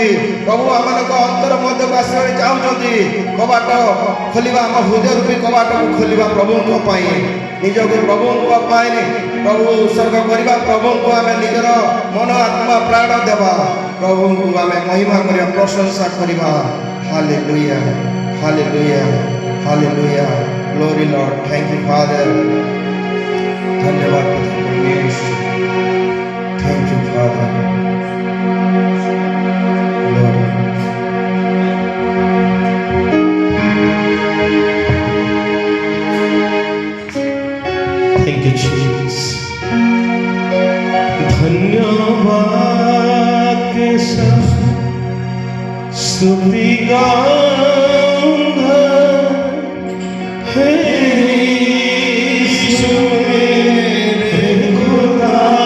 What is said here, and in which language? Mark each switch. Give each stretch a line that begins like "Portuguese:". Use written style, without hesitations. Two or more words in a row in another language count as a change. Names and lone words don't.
Odia: ପ୍ରଭୁ ଆମମାନଙ୍କ ଅନ୍ତର ମଧ୍ୟକୁ ଆସିବାକୁ ଚାହୁଁଛନ୍ତି। କବାଟ ଖୋଲିବା, ଆମ ହୃଦୟ ରୂପୀ କବାଟକୁ ଖୋଲିବା ପ୍ରଭୁଙ୍କ ପାଇଁ। ନିଜକୁ ପ୍ରଭୁଙ୍କ ପାଇଁ ପ୍ରଭୁ ଉତ୍ସର୍ଗ କରିବା। ପ୍ରଭୁଙ୍କୁ ଆମେ ନିଜର ମନ ଆତ୍ମା ପ୍ରାଣ ଦେବା। ପ୍ରଭୁଙ୍କୁ ଆମେ ମହିମା କରିବା, ପ୍ରଶଂସା କରିବା। ହାଲେଲୁୟା ହାଲେଲୁୟା ହାଲେଲୁୟା।
English: Glory Lord. Thank you Father.
Hindi: धन्यवाद पिता परमेश्वर।
English: Thank you Father. Glory. Thank you Jesus.
Hindi: धन्यवाद के साथ स्तुति गाऊंगा हे यीशु मेरे खुदा।